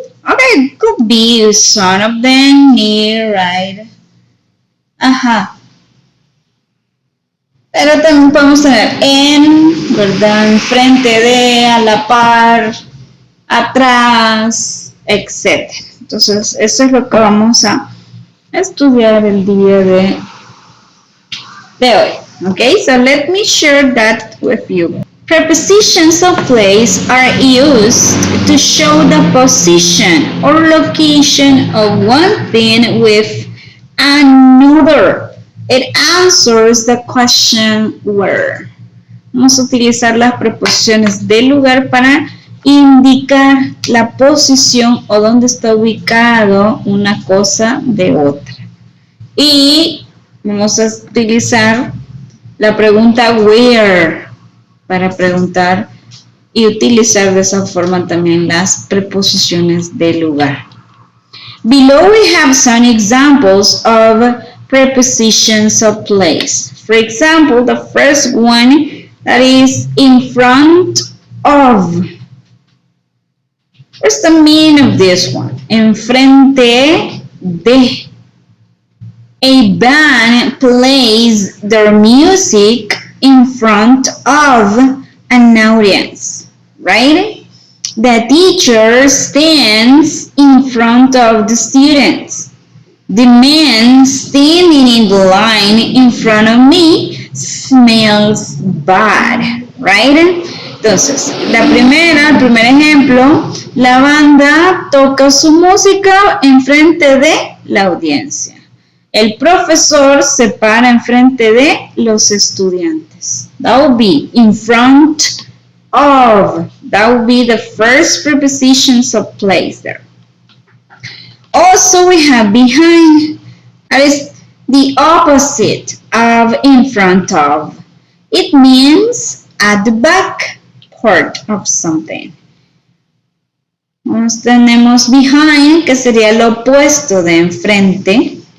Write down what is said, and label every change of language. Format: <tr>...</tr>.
<en>Okay, could be some of them, near, right?</en> <es>Ajá. Pero también podemos tener en, ¿verdad? Enfrente de, a la par, atrás, etc. Entonces, eso es lo que vamos a estudiar el día de hoy.</es> <en>Okay, so let me share that with you. Prepositions of place are used to show the position or location of one thing with another. It answers the question where.</en> <es>Vamos a utilizar las preposiciones de lugar para indicar la posición o dónde está ubicado una cosa de otra. Y vamos a utilizar la pregunta where para preguntar y utilizar de esa forma también las preposiciones de lugar.</es> <en>Below we have some examples of prepositions of place. For example, the first one that is in front of. What's the meaning of this one?</en> <es>Enfrente de.</es> <en>A band plays their music in front of an audience, right? The teacher stands in front of the students. The man standing in the line in front of me smells bad, right?</en> <es>Entonces, el primer ejemplo, la banda toca su música enfrente de la audiencia. El profesor se para enfrente de los estudiantes.</es> <en>That would be in front of. That would be the first prepositions of place there. Also, we have behind. That is the opposite of in front of. It means at the back part of something.</en> <es>Tenemos behind, que sería lo opuesto de enfrente.</es>